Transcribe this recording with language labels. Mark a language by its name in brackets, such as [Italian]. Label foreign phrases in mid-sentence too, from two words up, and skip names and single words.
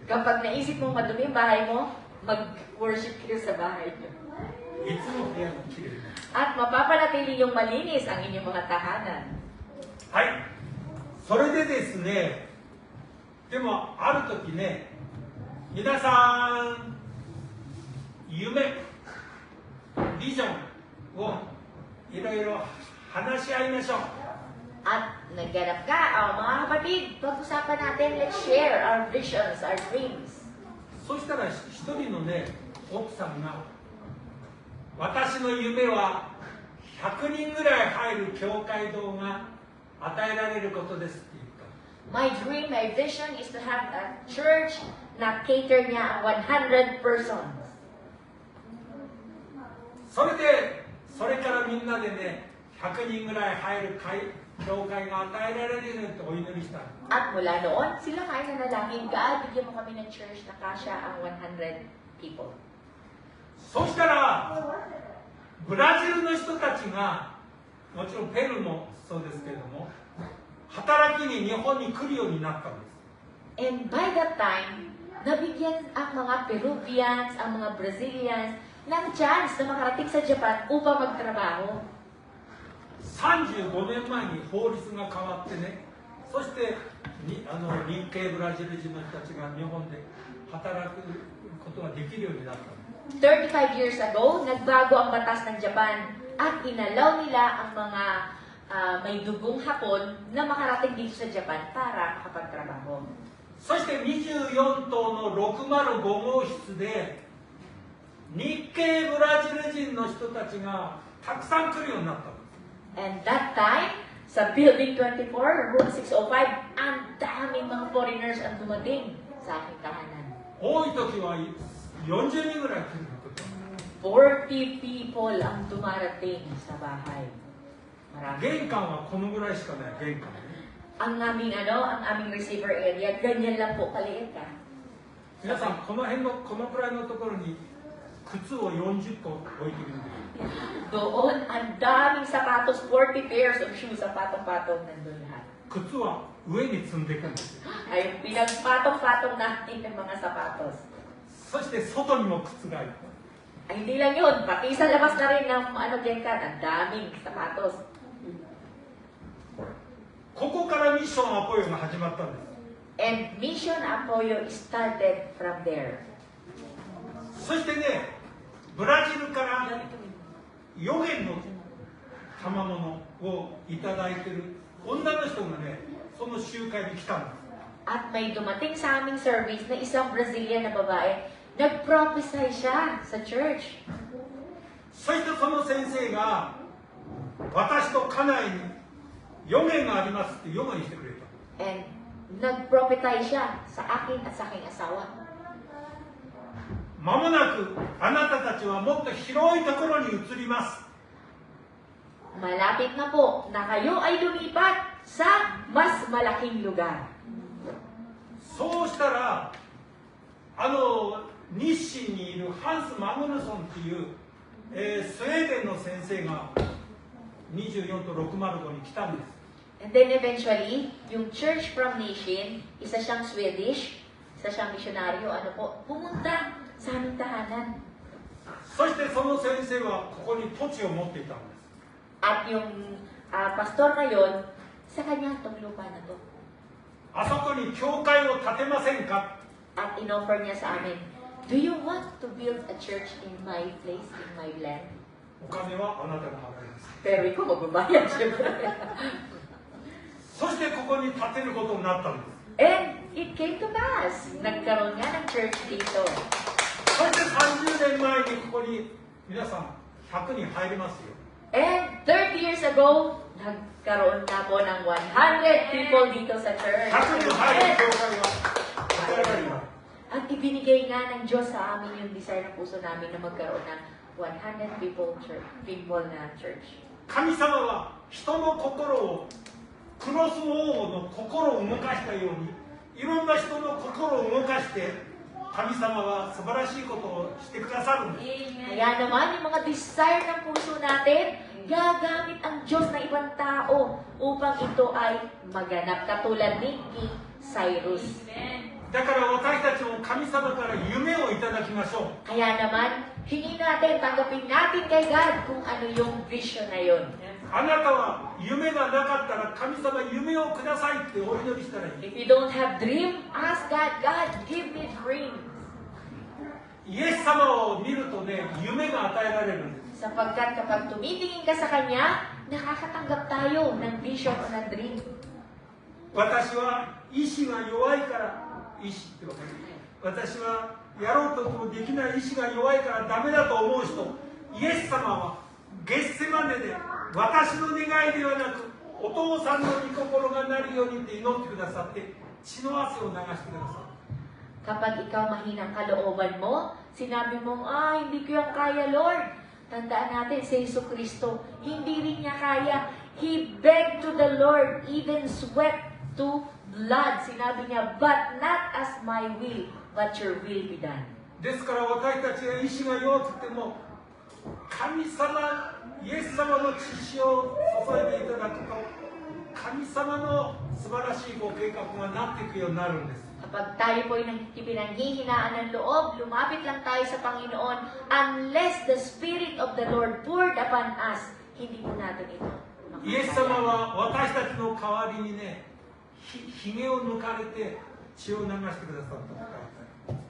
[Filipino] Kapag naisip mong madumi ang bahay mo, mag-worship kayo sa bahay nyo. [Japanese] いつも部屋がきれいです。 [Filipino] At mapapanatili yung malinis ang inyong mga tahanan. [Japanese] はい。それでですね、でもある時ね、皆さん、夢、ビジョンをいろいろ話し合いましょう。 [Filipino] At nagganap ka, mga kapatid, pag-usapan natin, [English] let's share our visions, our dreams. [Japanese] そしたら一人のね、奥さんが、私の夢は100人ぐらい入る教会堂が与えられることですって言った。 [English] My dream, my vision is to have a church [Filipino] na cater niya ang [English] 100 persons. [Japanese] それからみんなでね、100人ぐらい入る教会が与えられるようにってお祈りした。 [Filipino] At mula noon, sila ay nanalangin, God, bigyan mo kami ng church na kasya ang 100 people. [Japanese] そしたら、ブラジルの人たちが、もちろんペルーもそうですけれども、働きに日本に来るようになったんです。 [English] And by that time, [Filipino] nabigyan ang mga Peruvians, ang mga Brazilians, ng chance na makarating sa Japan upang magtrabaho. [Japanese] 35 年前に法律が変わってね、そして日系ブラジル人の人たちが日本で働くことができるようになったんです。 [English] 35 years ago, [Filipino] nagbago ang batas ng Japan at inalaw nila ang mga may dugong Hapon na makarating dito sa Japan para makapagtrabaho. [Japanese] そして24棟の605号室で日系ブラジル人の人たちがたくさん来るようになったんです。 [English] And that time, [Filipino] sa Building 24, Room 605, ang daming mga foreigners ang dumating sa aking tahanan. [Japanese] 多い時は40人ぐらい来ること。 [Filipino] 40 people ang dumarating sa bahay. Marami. [Japanese] 玄関はこのぐらいしかない、玄関ね。 [Filipino] Ang aming [English] receiver area, [Filipino] ganyan lang po kaliit [Japanese] 皆さん、この辺のこのくらいのところに靴を40個置いてるんです。 [Filipino] Doon, ang daming sapatos, [English] 40 pairs of shoes, [Filipino] sapatong-patong nandun lahat. [Japanese] 靴は上に積んでいくんですよ。 [Filipino] Ay pinagpatong-patong natin ng mga sapatos. [Japanese] そして外にも靴がいっぱい。 [Filipino] Ay hindi lang yun, pati sa labas na rin ng Genkan, ang daming sapatos. [Japanese] ここからミッションアポヨが始まったんです。 [English] And Mission Apoyo started from there. [Japanese] そしてね、ブラジルから予言の賜物をいただいている女の人がね、その集会に来たんです。 [Filipino] At may dumating sa aming service na isang Brazilian na babae, nag-prophesy siya sa church. [Japanese] そしてその先生が私と家内に予言がありますって予言してくれた。 [Filipino] And nag-prophesy siya sa akin at sa aking asawa. [Japanese] 間もなくあなたたちはもっと広いところに移ります。 [Filipino] Malapit na po na kayo ay lumipat sa mas malaking lugar. [Japanese] そうしたら日清にいるハンス・マグヌソンっていう、スウェーデンの先生が24と605に来たんです。 [English] And then eventually, [Filipino] yung [English] church from Nishin, [Filipino] isa siyang Swedish, isa siyang misyonaryo, pumunta sa aming tahanan. [Japanese] そしてその先生はここに土地を持っていたんです。 [Filipino] At yung pastor na yon, sa kanya itong lupa na to. [Japanese] あそこに教会を建てませんか？ [Filipino] At inoffer niya sa amin, [English] do you want to build a church in my place, in my land? [Japanese] お金はあなたが払います。 [Filipino] Pero ikaw magbabayad, syempre. [Japanese] そしてここに建てることになったんです。 [English] And it came to pass. [Filipino] Nagkaroon nga ng church dito. [Japanese] そして30年前にここに皆さん100人入りますよ。 [English] And 30 years ago, [Filipino] nagkaroon na po ng 100 people dito sa church. [Japanese] 100 人入る教会は与えられた。 [Filipino] At ibinigay nga ng Diyos sa amin yung desire ng puso namin na magkaroon ng 100 people na church. [Japanese] 神様は人の心をクロス王の心を動かしたようにいろんな人の心を動かして神様は素晴らしいことをしてくださるんです。 [Filipino] Kaya naman, yung mga desire ng puso natin, gagamit ang Diyos na ibang tao upang ito ay maganap. Katulad ni King Cyrus. [Japanese] だから私たちも神様から夢をいただきましょう。 [Filipino] Kaya naman, hingin natin, tanggapin natin kay God kung ano yung vision na yun. [Japanese] あなたは夢がなかったら神様夢をくださいってお祈りしたらいい。 [English] If you don't have dream, ask God, God, give me dream. [Japanese] イエス様を見るとね、夢が与えられるんです。 [Filipino] Sapagkat kapag tumitingin ka sa Kanya, nakakatanggap tayo ng vision o ng dream. [Japanese] 私は意志が弱いから意志ってわかる。私はやろうともできない意志が弱いからダメだと思う人、イエス様はゲッセマネで私の願いではなくお父さんの御心がなるようにって祈ってくださって血の汗を流してくださる。 [Filipino] Kapag ikaw mahinang kalooban mo, sinabi mong, hindi ko yung kaya, Lord. Tandaan natin, si Jesucristo, hindi rin niya kaya. [English] He begged to the Lord, even sweat to blood. [Filipino] Sinabi niya, [English] but not as my will, but your will be done. [Japanese] ですから私たちが意志が弱くても神様、イエス様の血潮を注いでいただくと神様の素晴らしいご計画がなっていくようになるんです。 [Filipino] Kapag tayo po ay pinanghihinaan ng loob, lumapit lang tayo sa Panginoon, [English] unless the Spirit of the Lord poured upon us, [Filipino] hindi po natin ito. [Japanese] イエス様は私たちの代わりにね、ひげを抜かれて血を流してくださったと書いてある。